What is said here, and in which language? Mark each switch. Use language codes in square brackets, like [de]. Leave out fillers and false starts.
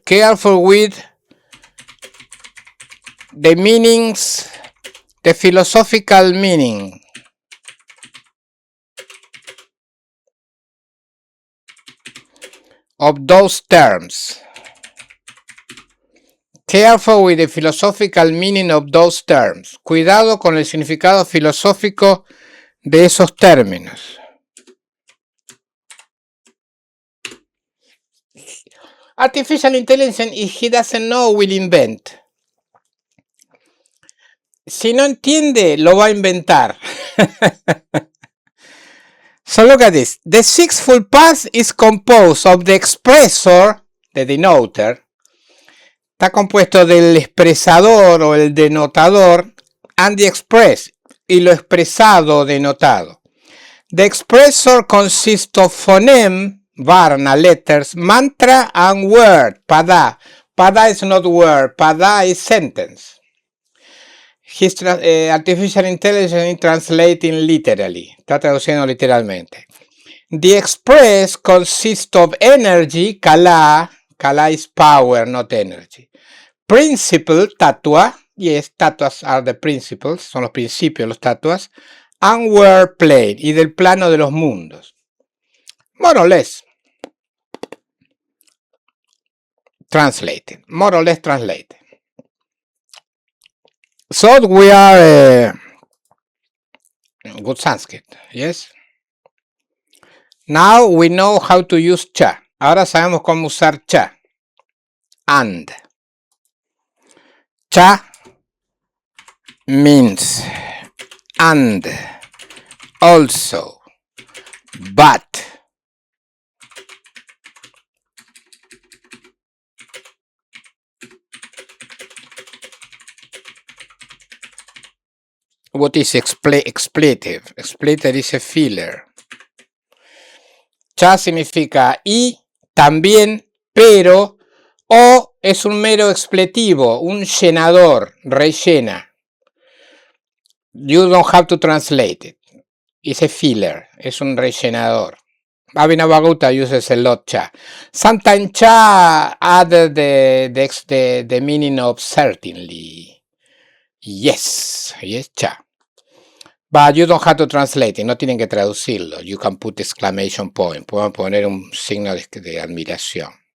[en] Careful with the meanings, the philosophical meaning of those terms. Careful with the philosophical meaning of those terms. [es] Cuidado con el significado filosófico de esos términos. [en] Artificial intelligence, if he doesn't know, will invent. [es] Si no entiende, lo va a inventar. [en] So look at this. The sixfold path is composed of the expressor, the denoter. [es] Está compuesto del expresador o el denotador [en] and the express, [es] y lo expresado denotado. [en] The expressor consists of phoneme, varna, letters, mantra, and word, pada. Pada is not word, pada is sentence. Artificial intelligence is translating literally. [es] Está traduciendo literalmente. [en] The express consists of energy, kala. Kala is power, not energy. Principle, tatua. Yes, tatuas are the principles. [es] Son los principios, los tatuas. [en] And word plane. [es] Y del plano de los mundos. [en] More or less. Translated. More or less translated. So we are good Sanskrit. Yes. Now we know how to use cha. [es] Ahora sabemos cómo usar cha. [en] And. Cha means and, also, but. What is expletive? Expletive is a filler. [es] Cha significa y, también, pero, o es un mero expletivo, un llenador, rellena. [en] You don't have to translate it. It's a filler, [es] es un rellenador. [en] Abhinavagutta uses a lot cha. Sometimes cha added the meaning of certainly. Yes, cha. But you don't have to translate it, [es] no tienen que traducirlo. [en] You can put exclamation point. [es] Pueden poner un signo de admiración.